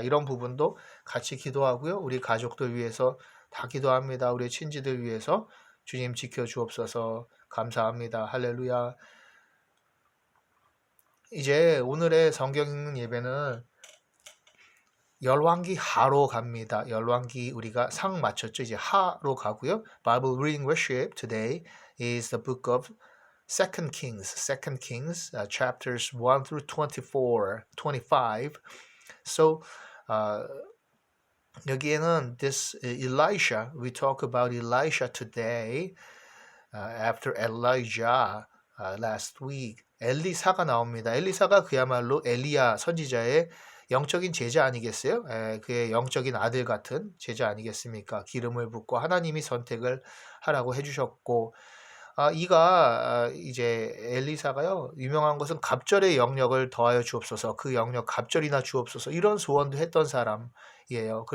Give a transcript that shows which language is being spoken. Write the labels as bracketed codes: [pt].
[ko] 이런 부분도 같이 기도하고요. 우리 가족들 위해서 다 기도합니다. 우리 친지들 위해서 주님 지켜주옵소서. 감사합니다. 할렐루야. 이제 오늘의 성경 읽는 예배는 열왕기 하로 갑니다. 열왕기 우리가 상 맞췄죠. 이제 하로 가고요. [en] Bible reading worship today is the book of Second Kings, chapters 1 through 24, 25. So 여기에는 this Elisha, we talk about Elisha today after Elijah last week. [ko] 엘리사가 나옵니다. 엘리사가 그야말로 엘리야 선지자의 영적인 제자 아니겠어요? 그의 영적인 아들 같은 제자 아니겠습니까? 기름을 붓고 하나님이 선택을 하라고 해주셨고, 이가 이제 엘리사가요 유명한 것은 갑절의 영역을 더하여 주옵소서, 그 영역 갑절이나 주옵소서, 이런 소원도 했던 사람이에요.